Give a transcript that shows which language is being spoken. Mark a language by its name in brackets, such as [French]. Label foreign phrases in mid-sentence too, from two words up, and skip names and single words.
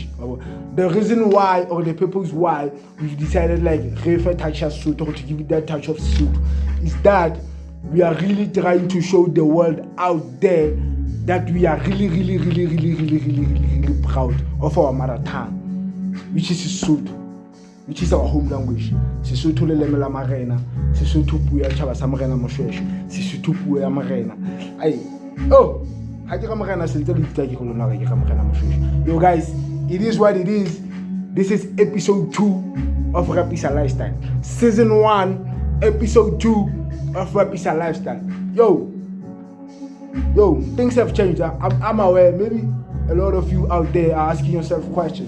[English] The reason why, or the purpose why we've decided like touch of Sesotho to give it that touch of Sesotho is that we are really trying to show the world out there that we are really proud of our mother tongue, which is Sesotho, which is our home language. [Southern Sotho] Sesotho leleme la marena, Sesotho puo ya tjhaba sa morena moshweshwe, Sesotho puo ya morena. Ha ke ga morena sentse le ditla ke go lona ke ga morena moshweshwe. [English] Yo guys, it is what it is. This is episode 2 of Rap Issa Lifestyle. Season 1, episode 2 of Rap Issa Lifestyle. Yo, things have changed. I'm aware. Maybe a lot of you out there are asking yourself questions.